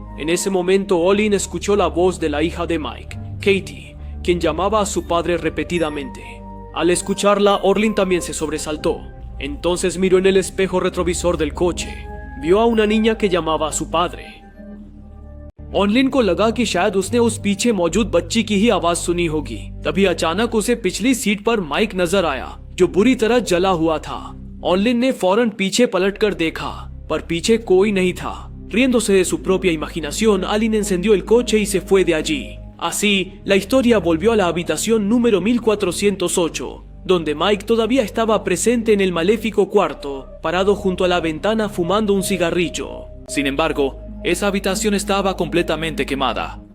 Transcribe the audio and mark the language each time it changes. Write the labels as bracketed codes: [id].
[es] En ese momento Olin escuchó la voz de la hija de Mike, Katie, quien llamaba a su padre repetidamente. Al escucharla, Olin también se sobresaltó. Entonces miró en el espejo retrovisor del coche. Vio a una niña que llamaba a su padre. [hi] ऑनलिन को लगा कि शायद उसने उस पीछे मौजूद बच्ची की ही आवाज सुनी होगी। तभी अचानक उसे पिछली सीट पर माइक नजर आया, जो बुरी तरह जला हुआ था। ऑनलिन ने फौरन पीछे पलटकर देखा, पर पीछे कोई नहीं था। [es] Riéndose de su propia imaginación, Olin encendió el coche y se fue de allí. Así, la historia volvió a la habitación número 1408, donde Mike todavía estaba presente en el maléfico cuarto, parado junto a la ventana fumando un cigarrillo. Sin embargo, esa habitación estaba completamente quemada.